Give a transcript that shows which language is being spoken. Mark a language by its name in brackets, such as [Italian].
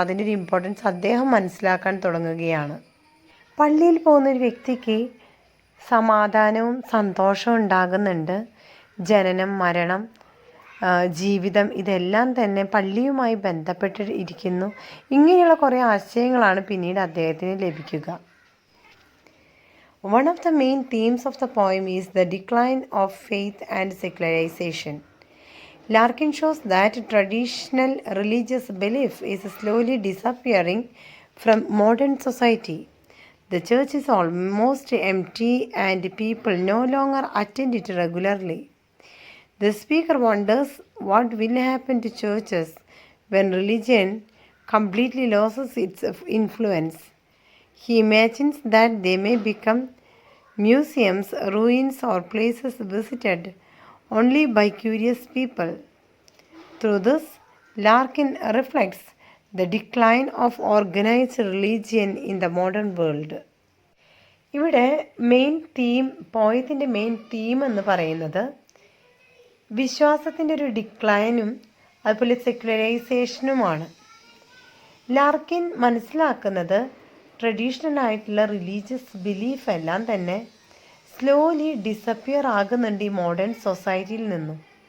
[Malayalam] അതിൻ്റെ ഒരു ഇമ്പോർട്ടൻസ് അദ്ദേഹം മനസ്സിലാക്കാൻ തുടങ്ങുകയാണ്. പള്ളിയിൽ പോകുന്നൊരു വ്യക്തിക്ക് സമാധാനവും സന്തോഷവും ഉണ്ടാകുന്നുണ്ട്. ജനനം, മരണം, ജീവിതം, ഇതെല്ലാം തന്നെ പള്ളിയുമായി ബന്ധപ്പെട്ട് ഇരിക്കുന്നു. ഇങ്ങനെയുള്ള കുറേ ആശയങ്ങളാണ് പിന്നീട് അദ്ദേഹത്തിന് ലഭിക്കുക. [English] One of the main themes of the poem is the decline of faith and secularization. Larkin shows that traditional religious belief is slowly disappearing from modern society. The church is almost empty and people no longer attend it regularly. The speaker wonders what will happen to churches when religion completely loses its influence. He imagines that they may become museums, ruins, or places visited only by curious people. Through this, Larkin reflects the decline of organized religion in the modern world. [Malayalam] ഇവിടെ പോയത്തിൻ്റെ main theme എന്ന് പറയുന്നത് വിശ്വാസത്തിൻ്റെ ഒരു ഡിക്ലൈനും അതുപോലെ സെക്യുലറൈസേഷനുമാണ്. Larkin മനസ്സിലാക്കുന്നത് traditional ആയിട്ടുള്ള religious belief എല്ലാം തന്നെ സ്ലോലി ഡിസപ്പിയർ ആകുന്നുണ്ട് ഈ മോഡേൺ സൊസൈറ്റിയിൽ നിന്നും.